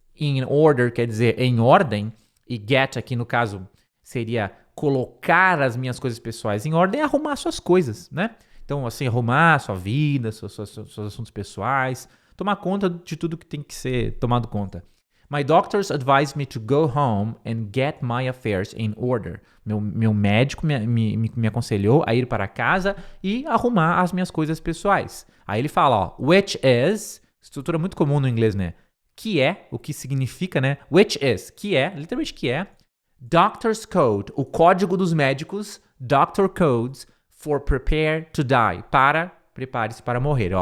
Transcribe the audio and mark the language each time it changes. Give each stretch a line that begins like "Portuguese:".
English: In order
Portuguese: quer dizer em ordem, e get aqui no caso seria colocar as minhas coisas pessoais em ordem, arrumar suas coisas, né? Então, assim, arrumar a sua vida, seus assuntos pessoais, tomar conta de tudo que tem que ser tomado conta.
English: My doctors advised me to go home and get my affairs in order.
Portuguese: Meu médico me aconselhou a ir para casa e arrumar as minhas coisas pessoais. Aí ele fala, which is, estrutura muito comum no inglês, né? Que é, o que significa, né?
English: Which is,
Portuguese: que é, literalmente que é, Doctor's Code, o código dos médicos,
English: Doctor Codes for prepare to die,
Portuguese: para, prepare-se para morrer.